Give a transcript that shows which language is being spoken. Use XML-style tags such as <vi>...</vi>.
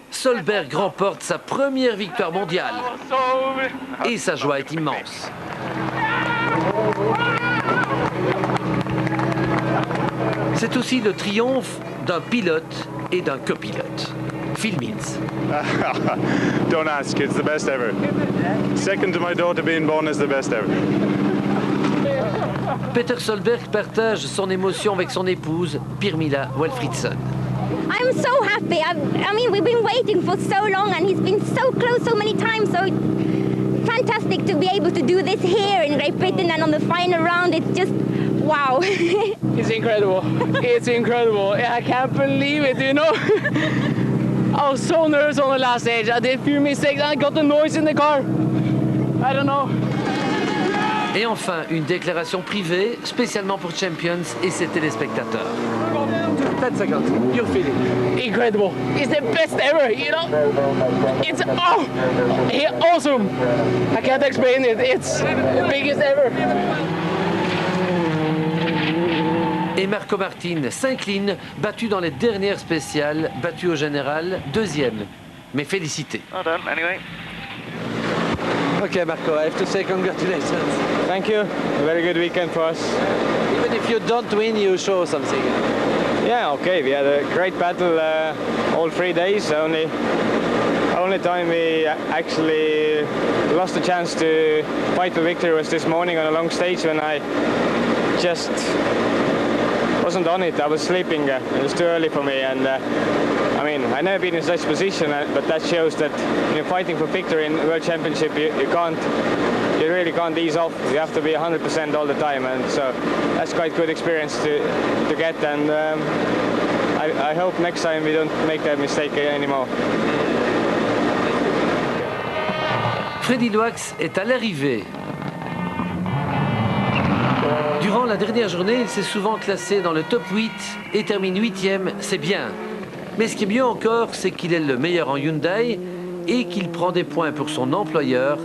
<fr>Solberg remporte sa première victoire mondiale. Et sa joie est immense. C'est aussi le triomphe d'un pilote et d'un copilote. Phil Mills.</fr> <en>Don't ask, it's the best ever. Second to my daughter being born is the best ever.</en> <fr>Peter Solberg partage son émotion avec son épouse, Pirmila Walfridsson.</fr> <en>I'm so happy. I mean, we've been waiting for so long and he's been so close so many times. So it's fantastic to be able to do this here in Great Britain and on the final round. It's just, wow. It's incredible. It's incredible. I can't believe it, you know. I was so nervous on the last stage. I did a few mistakes and I got the noise in the car. I don't know.</en> <fr>Et enfin, une déclaration privée, spécialement pour Champions et ses téléspectateurs.</fr> <en>10 seconds, your feeling. Incredible. It's the best ever, you know. It's awesome. I can't explain it. It's the biggest ever.</en> <fr>Et Marco Martin s'incline, battu dans les dernières spéciales, battu au général, deuxième. Mais félicité.</fr> <en>Well done, anyway. Okay, Marco, I have to say congratulations. Thank you. A very good weekend for us. Even if you don't win, you show something. Yeah, okay. We had a great battle all 3 days. Only time we actually lost the chance to fight for victory was this morning on a long stage when I just wasn't on it. I was sleeping. It was too early for me, and I mean, I've never been in such position, but that shows that when you're fighting for victory in World Championship, you can't you really can't ease off. You have to be 100% all the time, and so that's quite good experience to get. And I hope next time we don't make that mistake anymore.</en> <fr>Freddy Loax est à l'arrivée. Durant la dernière journée, il s'est souvent classé dans le top 8 et termine 8e, c'est bien. Mais ce qui est mieux encore, c'est qu'il est le meilleur en Hyundai et qu'il prend des points pour son employeur.</fr>